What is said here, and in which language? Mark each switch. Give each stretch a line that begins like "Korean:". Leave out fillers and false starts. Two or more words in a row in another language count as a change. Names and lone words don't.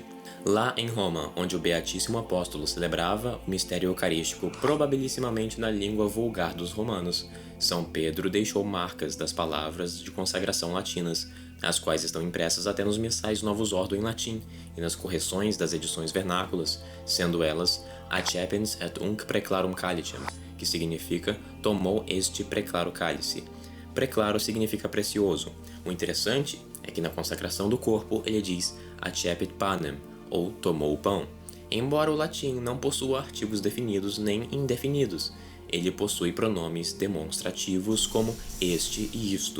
Portuguese: Lá em Roma, onde o Beatíssimo Apóstolo celebrava o mistério eucarístico probabilissimamente na língua vulgar dos romanos, São Pedro deixou marcas das palavras de consagração latinas, as quais estão impressas até nos missais Novus Ordo em latim e nas correções das edições vernáculas, sendo elas
Latin: Accepens et unc preclarum calicem,
Portuguese: que significa tomou este preclaro cálice. Preclaro significa precioso. O interessante é que na consacração do corpo ele diz
Latin: Accepit panem,
Portuguese: ou tomou o pão. Embora o latim não possua artigos definidos nem indefinidos, ele possui pronomes demonstrativos como este e isto.